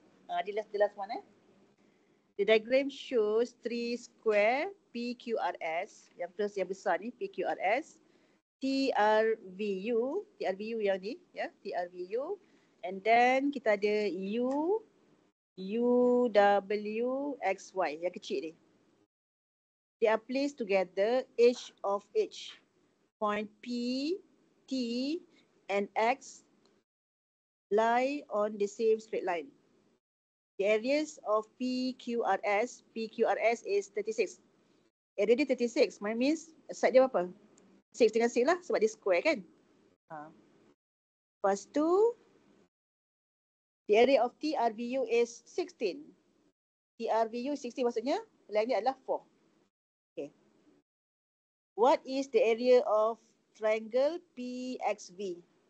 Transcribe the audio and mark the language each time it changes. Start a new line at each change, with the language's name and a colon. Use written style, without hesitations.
English: The last one The diagram shows 3 square PQRS.
Malay: Yang first yang besar ni PQRS. TRVU yang ni ya, TRVU.
English: And then
Malay: kita ada UWXY yang kecil ni.
English: They are placed together, each of each point P, T and X lie on the same straight line. The areas of PQRS is 36.
Malay: Area dia 36, means side dia berapa? 6 dengan 6 lah, sebab dia square kan. Lepas tu,
English: the area of TRVU is 16.
Malay: TRVU 16 maksudnya, length dia adalah 4.
English: Okay. What is the area of triangle PXV?